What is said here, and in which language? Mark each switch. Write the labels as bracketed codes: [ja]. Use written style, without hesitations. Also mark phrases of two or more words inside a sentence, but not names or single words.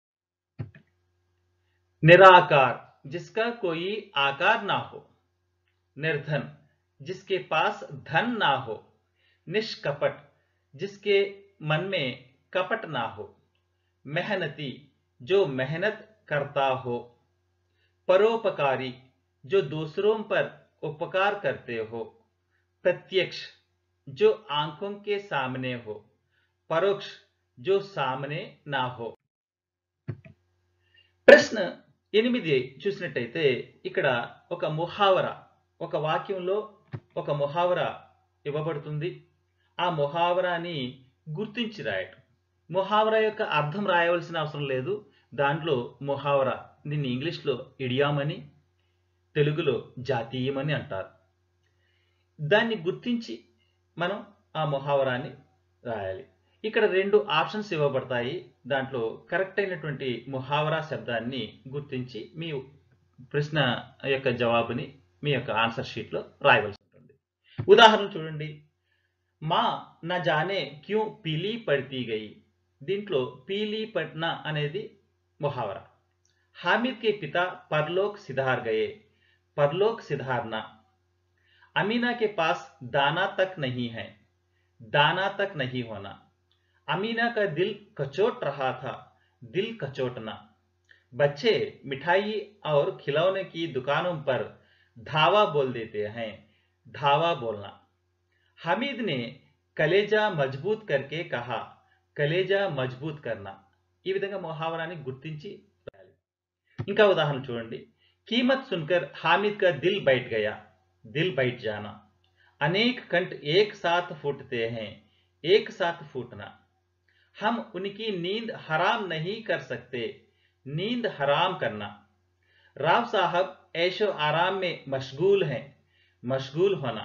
[hi] निराकार, जिसका कोई आकार ना हो, निर्धन, जिसके पास धन ना हो, निष्कपट, जिसके मन में कपट ना हो, मेहनती, जो मेहनत करता हो, परोपकारी, जो दूसरों पर उपकार करते हो, प्रत्यक्ष, जो आंखों के सामने हो, परोक्ष, जो सामने ना हो. [te] ప్రశ్న 8 చూసినట్టయితే ఇక్కడ ఒక ముహావరా, ఒక వాక్యంలో ఒక ముహావరా ఇవ్వబడుతుంది. ఆ ముహావరాని గుర్తించి రాయటం. ముహావరా యొక్క అర్థం రాయవలసిన అవసరం లేదు. దాంట్లో ముహావరా, దీన్ని ఇంగ్లీష్లో ఇడియామ్ అని, తెలుగులో జాతీయమని అంటారు. దాన్ని గుర్తించి మనం ఆ ముహావరాన్ని రాయాలి. ఇక్కడ 2 ఆప్షన్స్ ఇవ్వబడతాయి. దాంట్లో కరెక్ట్ అయినటువంటి ముహావరా శబ్దాన్ని గుర్తించి మీ ప్రశ్న యొక్క జవాబుని మీ యొక్క ఆన్సర్ షీట్లో రాయవలసి ఉంటుంది. ఉదాహరణ చూడండి. [hi] माँ ना जाने क्यों पीली पड़ती गई. [te] దీంట్లో [hi] पीली पड़ना [te] అనేది ముహావరా. [hi] हामिद के पिता परलोक सिधार गए, परलोक सिधारना. अमीना के पास दाना तक नहीं है, दाना तक नहीं होना. अमीना का दिल कचोट रहा था, दिल कचोटना. बच्चे मिठाई और खिलौने की दुकानों पर धावा बोल देते हैं, धावा बोलना. हामिद ने कलेजा मजबूत करके कहा, कलेजा मजबूत करना. [te] ఈ విధంగా ముహావరాని గుర్తించి రాయాలి. ఇంకా ఉదాహరణ చూడండి. [hi] कीमत सुनकर हामिद का दिल बैठ गया, दिल बैठ जाना. अनेक कंठ एक साथ फूटते हैं, एक साथ फूटना. हम उनकी नींद हराम नहीं कर सकते, नींद हराम करना. राव साहब ऐशो आराम में मशगूल हैं, मशगूल होना.